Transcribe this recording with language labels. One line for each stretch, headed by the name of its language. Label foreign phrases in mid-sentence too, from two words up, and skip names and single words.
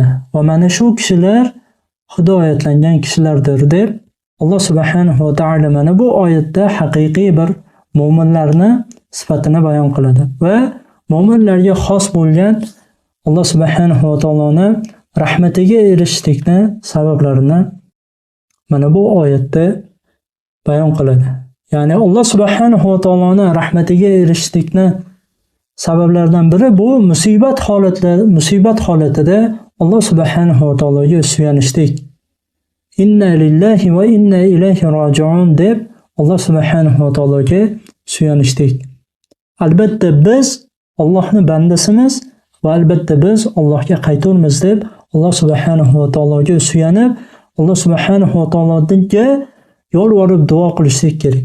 Uzbek: Va mana shu kishilar hidoyatlangan kishilardir deb Alloh subhanahu va taolo mana bu oyatda haqiqiy bir mu'minlarni sifatini bayon qiladi va mu'minlarga xos bo'lgan Alloh subhanahu va taoloning rahmatiga erishishlikni sabablarini mana bu oyatda bayon qiladi. Ya'ni Alloh subhanahu va taoloning rahmatiga erishishlikni sabablaridan biri bu musibat holatida Alloh subhanahu va taologa suyanishlik.
Arabic: إنا لله و إنا إليه راجعون
Uzbek: deb Alloh subhanahu va taologa suyanishlik. Albatta biz Allohning bandasimiz va albatta biz Allohga qayturmiz deb Alloh subhanahu va taologa suyanib, Alloh subhanahu va taologa yolvorib duo qilishlik kerak.